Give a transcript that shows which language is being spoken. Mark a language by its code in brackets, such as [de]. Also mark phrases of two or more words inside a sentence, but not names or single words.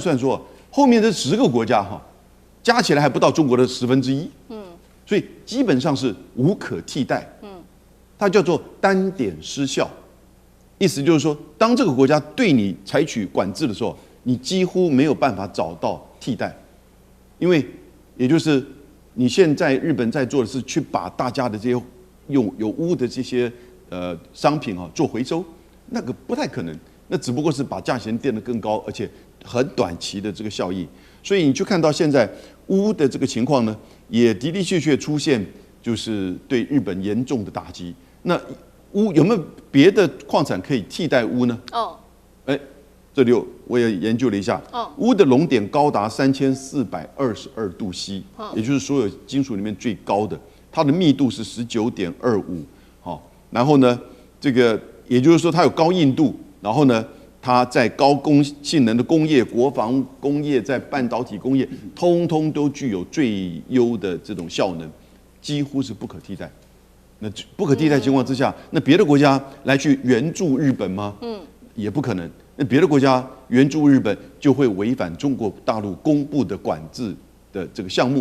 [zh] 算說後面這10個國家哈，加起來還不到中國的1/10，所以基本上是無可替代，它叫做單點失效， 意思就是說，當這個國家對你採取管制的時候，你幾乎沒有辦法找到替代，因為也就是你現在日本在做的是去把大家的這些有污的这些商品做回收，那個不太可能，那只不過是把價錢墊得更高，而且很短期的這個效益。所以你就看到現在污的這個情況呢，也的的確確出現，就是對日本嚴重的打擊。那鎢有沒有別的礦產可以替代鎢呢？這裡我也研究了一下，鎢的熔點高達3422度 C，也就是所有金屬裡面最高的，它的密度是19.25，然後呢，這個也就是說它有高硬度，然後呢，它在高性能的工業、國防工業、在半導體工業，通通都具有最優的這種效能，幾乎是不可替代。那不可替代情況之下，那別的國家來去援助日本嗎？也不可能。那別的國家援助日本，就會違反中國大陸公布的管制的這個項目。